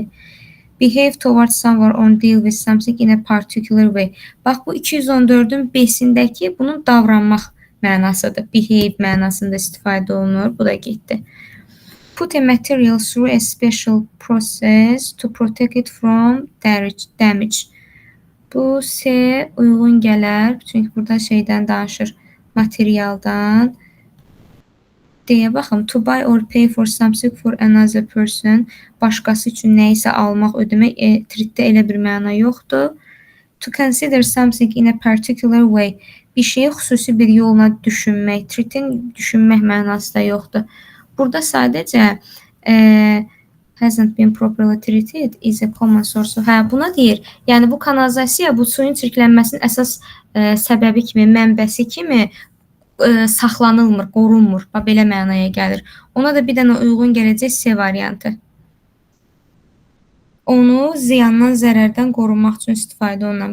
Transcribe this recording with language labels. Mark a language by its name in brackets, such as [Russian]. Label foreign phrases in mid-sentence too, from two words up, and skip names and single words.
[English] Behave towards someone or deal with something in a particular way. [Azerbaijani] Bax, bu 214-ün B-sindəki bunun davranmaq mənasıdır. Behave mənasında istifadə olunur. Bu da getdi. [English] Put a material through a special process to protect it from damage. [Azerbaijani] Bu C uyğun gələr. Çünki burada şeydən danışır. Materialdan. Deyə baxım. [English] To buy or pay for something for another person. [Azerbaijani] Başqası üçün nə isə almaq, ödəmək. Treatdə elə bir məna yoxdur. [English] To consider something in a particular way. [Azerbaijani] Bir şeyi xüsusi bir yolla düşünmək. Treatin düşünmək mənası da yoxdur. Burada sadəcə [English] hasn't been properly treated is a common source. [Azerbaijani] Buna deyir. Yəni bu kanalizasiya bu suyun çirklənməsinin əsas səbəbi kimi, mənbəsi kimi saxlanılmır, qorunmur. Belə mənaya gəlir. Ona da bir dənə uyğun gələcək C variantı. Onu ziyandan, zərərdən qorunmaq üçün istifadə olunan.